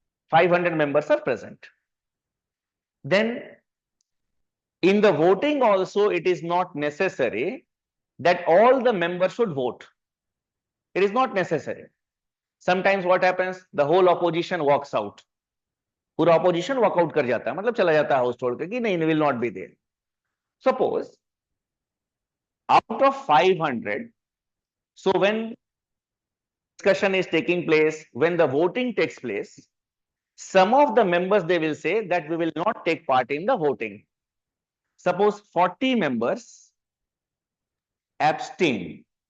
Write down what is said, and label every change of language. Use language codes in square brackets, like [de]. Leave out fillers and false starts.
[en] 500 members are present. Then in the voting also, it is not necessary that all the members should vote. It is not necessary. Sometimes what happens, the whole opposition walks out. [hi] पूरा opposition walk out कर जाता है, मतलब चला जाता है house छोड़ के कि नहीं, [en] will not be there. Suppose out of 500, so when discussion is taking place, when the voting takes place, some of the members, they will say that we will not take part in the voting. Suppose 40 members abstain.